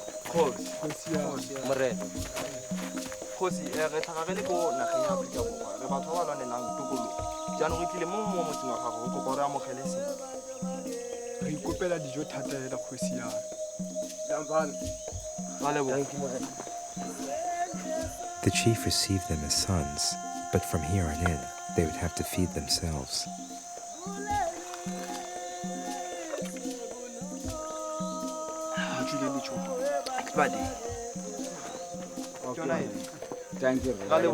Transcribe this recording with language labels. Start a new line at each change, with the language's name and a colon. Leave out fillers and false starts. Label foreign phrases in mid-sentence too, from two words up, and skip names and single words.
Tswana: Morena. Khosi re tlhagagele ko nageng ya Aforika Borwa re batho ba ba lwanelang tokologo jaanong re tlile mo motseng wa gago go kopa re amogele seng Re ikopela dijo thata hela kgosi ya.
English: The chief received them as sons, but from here on in, they would have to feed themselves. Thank you.